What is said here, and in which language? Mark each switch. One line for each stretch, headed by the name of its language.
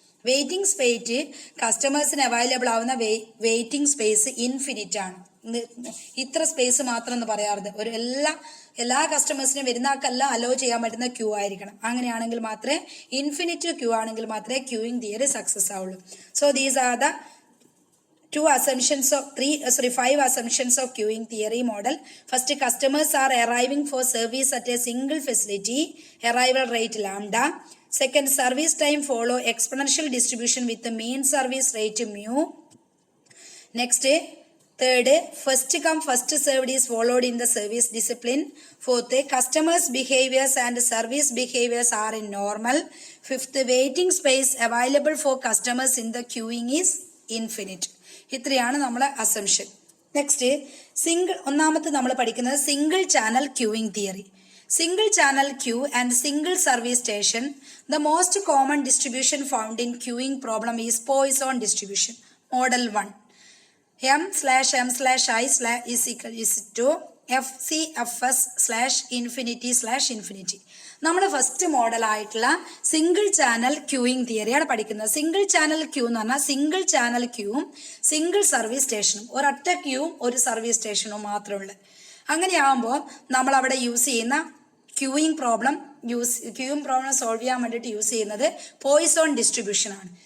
Malayalam: Waiting space കസ്റ്റമേഴ്സിന് available ആവുന്ന waiting space infinite ആണ്. ഇത്ര സ്പേസ് മാത്രം എന്ന് പറയാറുണ്ട്. എല്ലാ കസ്റ്റമേഴ്സിനും വരുന്നാക്കല്ല അലോ ചെയ്യാൻ പറ്റുന്ന ക്യൂ ആയിരിക്കണം. അങ്ങനെയാണെങ്കിൽ മാത്രമേ ഇൻഫിനിറ്റ് ക്യൂ ആണെങ്കിൽ മാത്രമേ ക്യൂയിങ് തിയറി സക്സസ് ആവുള്ളൂ.
English: So these are the 5 assumptions of queuing theory model. First, customers are arriving for service at a single facility, arrival rate lambda. Second, service time follow exponential distribution with the mean service rate mu. Next, third, first come first served is followed in the service discipline. Fourth, customers behaviors and service behaviors are in normal. Fifth, waiting space available for customers in the queuing is infinite.
Malayalam: ഇത്രയാണ് നമ്മളെ assumption. Next, ഒന്നാമത്തെ നമ്മൾ പഠിക്കുന്നത് single channel queuing theory.
English: Single channel queue and single service station. The most common distribution found in queuing problem is Poisson distribution. Model 1 M/M/I is to FCFS/infinity/infinity.
Malayalam: നമ്മൾ first മോഡലായിട്ടുള്ള single channel queuing തിയറിയാണ് പഠിക്കുന്നത്. Single channel Q എന്ന് പറഞ്ഞാൽ single channel ക്യൂവും single service സ്റ്റേഷനും, ഒരൊറ്റ ക്യൂവും ഒരു service സ്റ്റേഷനും മാത്രമുള്ളത്. അങ്ങനെയാകുമ്പോൾ നമ്മൾ അവിടെ യൂസ് ചെയ്യുന്ന ക്യൂയിങ് പ്രോബ്ലം സോൾവ് ചെയ്യാൻ വേണ്ടിയിട്ട് യൂസ് ചെയ്യുന്നത് പോയിസോൺ ഡിസ്ട്രിബ്യൂഷൻ ആണ്.